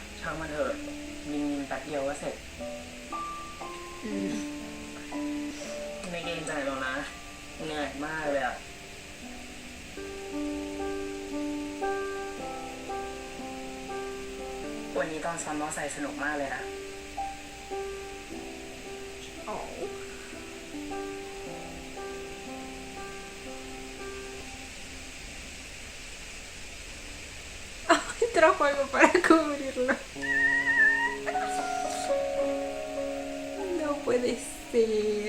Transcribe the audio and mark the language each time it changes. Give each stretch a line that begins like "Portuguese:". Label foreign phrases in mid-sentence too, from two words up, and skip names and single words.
Thai: ช่างมันเถอะยิงแป๊บเดียวก็เสร็จ Mm. ไม่เกรงใจหรอกนะเหนื่อยมากเลยอะวันนี้ตอนซ้อมมอไซค์สนุกมากเลยนะ Oh.
Spanish: Ay, trajo algo para cubrirlo. No puede ser.